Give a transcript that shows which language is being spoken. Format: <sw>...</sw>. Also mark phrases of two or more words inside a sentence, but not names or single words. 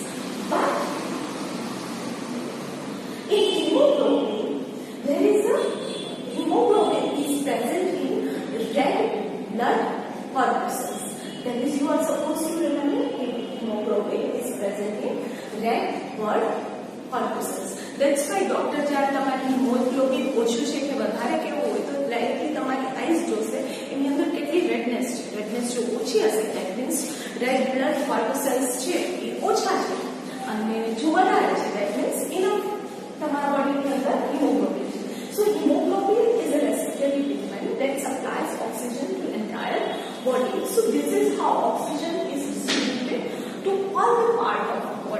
<en>But in hemoglobin, there is a hemoglobin is present in red blood corpuscles. That is, you are supposed to remember hemoglobin is present in red blood corpuscles. That's why</en> <gu>ડોક્ટર જ્યારે તમારી હિમોગ્લોબિન ઓછું છે કે વધારે કેવું હોય તો લાઇકલી તમારી આઈસ જોશે એની અંદર કેટલી રેડનેસ છે. રેડનેસ જો ઓછી હશે</gu> <en>that means red blood corpuscles</en> <gu>છે એ ઓછા છે, અને જો વધારે છે</gu> <en>that means enough</en> <gu>તમારા બોડીની અંદર હિમોગ્લોબિન છે.</gu> <en>So hemoglobin is a respiratory pigment that supplies oxygen to entire body. So this is how oxygen is distributed to all the part of</en>